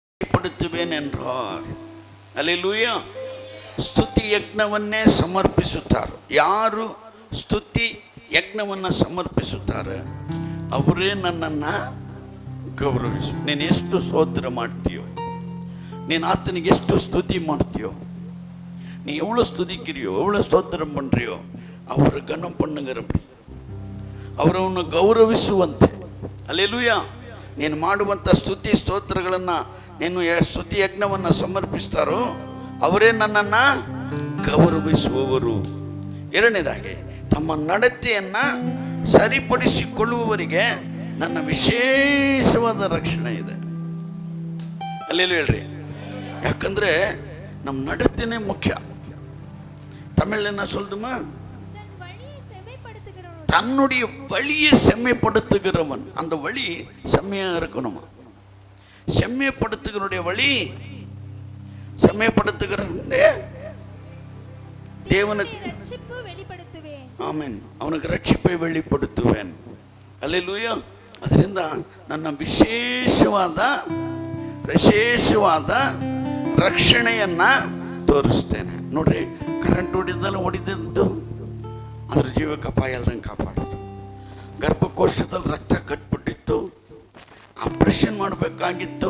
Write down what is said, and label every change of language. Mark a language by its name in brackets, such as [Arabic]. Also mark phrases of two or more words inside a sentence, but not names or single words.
[Tamil] வெளிப்படுத்துவேன் என்றார். அல்லேலூயா. [Kannada] ಸ್ತುತಿ ಯಜ್ಞವನ್ನೇ ಸಮರ್ಪಿಸುತ್ತಾರೆ. ಯಾರು ಸ್ತುತಿ ಯಜ್ಞವನ್ನು ಸಮರ್ಪಿಸುತ್ತಾರೆ ಅವರೇ ನನ್ನನ್ನು ಗೌರವಿಸು. ನೀನು ಎಷ್ಟು ಸ್ತೋತ್ರ ಮಾಡ್ತೀಯೋ, ನೀನು ಆತನಿಗೆ ಎಷ್ಟು ಸ್ತುತಿ ಮಾಡ್ತೀಯೋ, [Tamil] நீ எவ்வளோ ஸ்துதிக்கிறியோ, எவ்வளோ ஸ்தோத்திரம் பண்ணுறியோ அவர் கனம் பண்ணுங்கிறபடி [Kannada] ಅವರು ಅವನು ಗೌರವಿಸುವಂತೆ. ಅಲ್ಲೇಲೂಯಾ. ನೀನು ಮಾಡುವಂಥ ಸ್ತುತಿ ಸ್ತೋತ್ರಗಳನ್ನು, ನೀನು ಸ್ತುತಿ ಯಜ್ಞವನ್ನು ಸಮರ್ಪಿಸ್ತಾರೋ ಅವರೇ ನನ್ನನ್ನು ಗೌರವಿಸುವವರು. ಎರಡನೇದಾಗಿ, ತಮ್ಮ ನಡತೆಯನ್ನು ಸರಿಪಡಿಸಿಕೊಳ್ಳುವವರಿಗೆ ನನ್ನ ವಿಶೇಷವಾದ ರಕ್ಷಣೆ ಇದೆ. ಅಲ್ಲೇಲೂ ಹೇಳ್ರಿ. ಯಾಕಂದರೆ ನಮ್ಮ ನಡತೆನೇ ಮುಖ್ಯ. [Tamil] தமிழ் என்ன சொல்லுமா? தன்னுடைய வழியை செம்மைப்படுத்துகிறவன். அந்த வழி செம்மையாக இருக்கணுமா? செம்மைப்படுத்துகிறனுடைய வழி, செம்மைப்படுத்துகிற தேவனுக்கு ஆமென், அவனுக்கு ರಕ್ಷಿಪை வெளிப்படுத்துவேன். அல்லேலೂಯಾ. [Kannada] ಅದರಿಂದ ನನ್ನ ವಿಶೇಷವಾದ ರಕ್ಷಣೆಯನ್ನು ತೋರಿಸ್ತೇನೆ. ನೋಡ್ರಿ, ಕರೆಂಟ್ ಹೊಡಿದಿದ್ದು ಅದ್ರ ಜೀವಕ್ಕೆ ಅಪಾಯ ಅಲ್ದಂಗೆ ಕಾಪಾಡೋದು. ಗರ್ಭಕೋಶದಲ್ಲಿ ರಕ್ತ ಕಟ್ಬಿಟ್ಟಿತ್ತು, ಆಪರೇಷನ್ ಮಾಡಬೇಕಾಗಿತ್ತು.